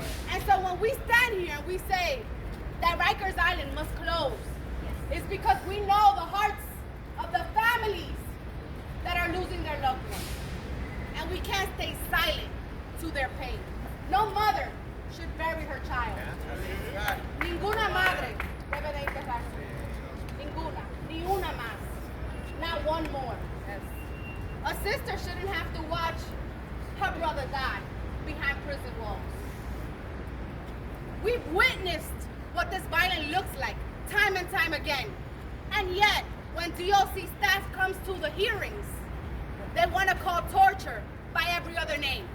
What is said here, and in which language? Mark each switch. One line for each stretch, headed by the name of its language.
English: And so when we stand here and we say that Rikers Island must close, it's because we know the hearts of the families that are losing their loved ones. And we can't stay silent to their pain. No mother should bury her child.
Spanish: Ninguna madre debe de enterrarse. Ninguna. Ni una más.
English: Not one more. A sister shouldn't have to watch her brother die behind prison walls. We've witnessed what this violence looks like time and time again. And yet, when DOC staff comes to the hearings, they want to call torture by every other name.